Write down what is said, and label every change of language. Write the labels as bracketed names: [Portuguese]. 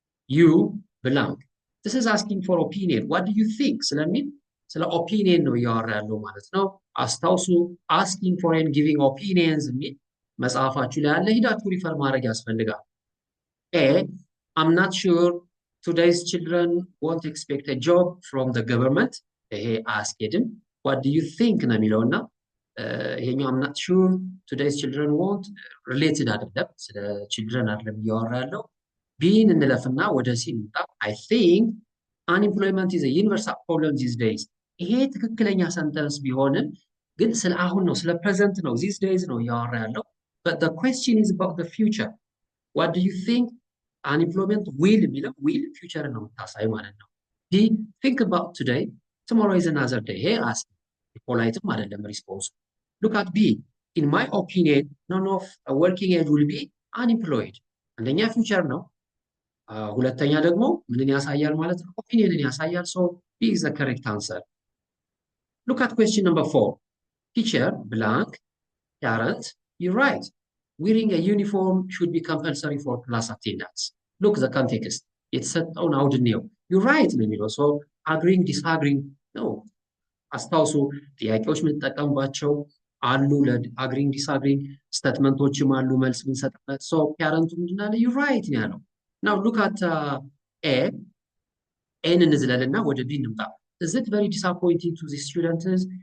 [English] You blank. This is asking for opinion. What do you think? [Amharic] ስለሚል ስለ ኦፒኒየን ነው እያወራ ያለው ማለት ነው። አስታውሱ። [English] asking for and giving opinions [Amharic] የሚል መጽሐፋችሁ ላይ ያለ ሂዳችሁ ሪፈር ማድረግ ያስፈልጋል። [English] A, I'm not sure today's children won't expect a job from the government. [Amharic] ይሄ አያስኬድም። [English] what do you think ነው [Amharic] የሚለው እና ይሄኛው [English] I'm not sure today's children won't [Amharic] related አይደለም፣ ስለ children አይደለም እያወራ ያለው። ቢን እንለፍና ወደ ሲ እንምጣ። [English] I think unemployment is a universal problem these days። [Amharic] ይሄ ትክክለኛ ሰንተንስ ቢሆንም ግን ስለ አሁን ነው፣ ስለ ፕሬዘንት ነው፣ these days ነው እያወራ ያለው። [English] but the question is about the future. what do you think unemployment will [Amharic] የሚለው will future ነው የምታሳይ ማለት ነው። ዲ [English] think about today tomorrow is another day። [Amharic] ይሄ አስ ፖላይትም አይደለም ሪስፖንስ። [English] look at B, in my opinion none of a working age will be unemployed። [Amharic] አንደኛ ፊውቸር ነው፣ ሁለተኛ ደግሞ ምንን ያሳያል ማለት ነው? ኦፒኒየንን ያሳያል። [English] so B is the correct answer. look at question number 4. teacher blank parent you're right wearing a uniform should be compulsory for class attendance. look the context [Amharic] የተሰጠውን አውድ ነው። [English] you're right [Amharic] ነው የሚለው [English] so agreeing disagreeing no። [Amharic] አስታውሱ ጥያቄዎች የምንጠቀምባቸው አሉ ለአግሪንግ ዲስአግሪንግ ስቴትመንቶችም አሉ መልስ የምንሰጥበት። ሶ ፓረንቱ ምንድን አለ? ዩ ራይት ነው ያለው። ናው ሉክ አት ኤ ኤን እንዝለልና ወደ ቢ እንምጣ። [English] is it very disappointing to the students?